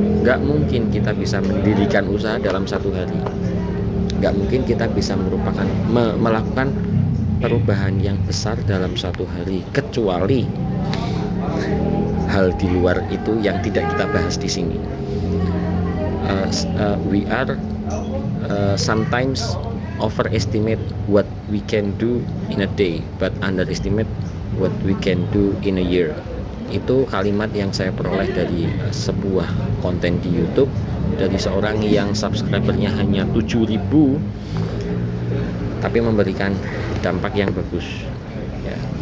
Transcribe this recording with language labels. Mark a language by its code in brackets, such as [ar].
[id] Nggak mungkin kita bisa mendirikan usaha dalam satu hari. Nggak mungkin kita bisa melakukan perubahan yang besar dalam satu hari, kecuali hal di luar itu yang tidak kita bahas di sini. [en] We are sometimes overestimate what we can do in a day, but underestimate what we can do in a year. [id] Itu kalimat yang saya peroleh dari sebuah konten di YouTube dari seorang yang subscribernya hanya 7.000, tapi memberikan dampak yang bagus ya.